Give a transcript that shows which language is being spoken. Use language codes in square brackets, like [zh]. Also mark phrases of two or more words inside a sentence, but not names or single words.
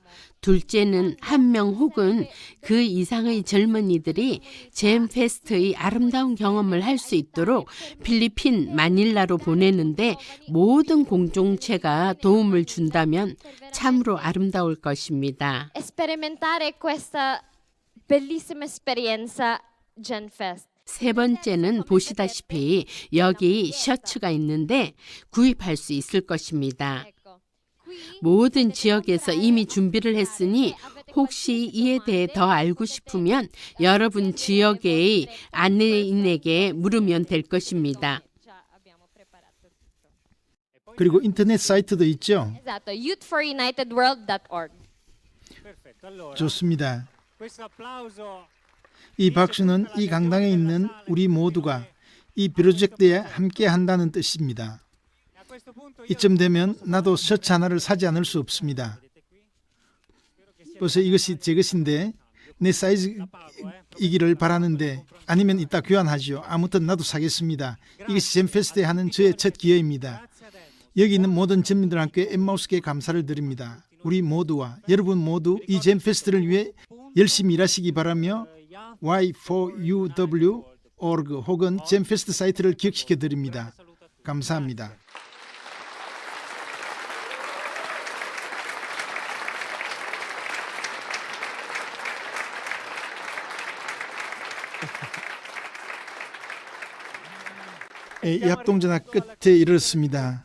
[ko] 둘째는 1명 혹은 그 이상의 젊은이들이 젠 페스트의 아름다운 경험을 할 수 있도록 필리핀 마닐라로 보내는데 모든 공동체가 도움을 준다면 참으로 아름다울 것입니다. [it] Sperimentare questa bellissima esperienza GenFest. [ko] 세 번째는 보시다시피 여기 셔츠가 있는데 구입할 수 있을 것입니다. 모든 지역에서 이미 준비를 했으니 혹시 이에 대해 더 알고 싶으면 여러분 지역의 안내인에게 물으면 될 것입니다. 그리고 인터넷 사이트도 있죠. [it] Esatto, youthforunitedworld.org. [ko] 좋습니다. 이 박수는 이 강당에 있는 우리 모두가 이 프로젝트에 함께 한다는 뜻입니다. 이쯤 되면 나도 셔츠 하나를 사지 않을 수 없습니다. 벌써 이것이 제 것인데 내 사이즈이기를 바라는데 아니면 이따 교환하지요. 아무튼 나도 사겠습니다. 이것이 젠 페스트에 하는 저의 첫 기회입니다. 여기 있는 모든 전민들 함께 엠마우스께 감사를 드립니다. 우리 모두와 여러분 모두 이 젠 페스트를 위해 열심히 일하시기 바라며 y4uw.org 혹은 젠 페스트 사이트를 기억시켜 드립니다. 감사합니다. 이 합동전화 끝에 이르렀습니다.